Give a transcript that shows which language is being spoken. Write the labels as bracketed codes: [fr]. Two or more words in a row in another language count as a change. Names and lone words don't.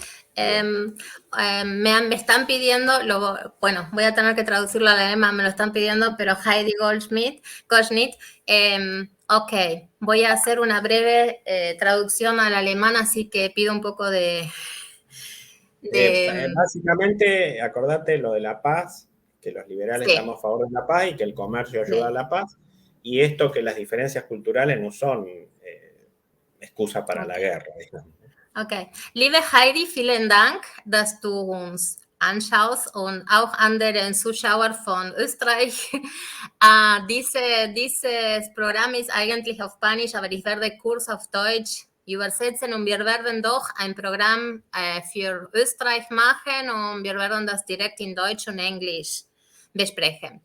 [es] Me están pidiendo, bueno, voy a tener que traducirlo al alemán, me lo están pidiendo, pero Heidi Goldschmidt, ok, voy a hacer una breve traducción al alemán, así que pido un poco de Básicamente, acordate lo de la paz, que los liberales Sí. estamos a favor de la paz y que el comercio ayuda a la paz, y esto que las diferencias culturales no son excusa para la guerra, digamos. Okay. [de] Liebe Heidi, vielen Dank, dass du uns anschaust und auch anderen Zuschauer von Österreich. Dieses Programm ist eigentlich auf Spanisch, aber ich werde Kurs auf Deutsch übersetzen und wir werden doch ein Programm für Österreich machen und wir werden das direkt in Deutsch und Englisch besprechen.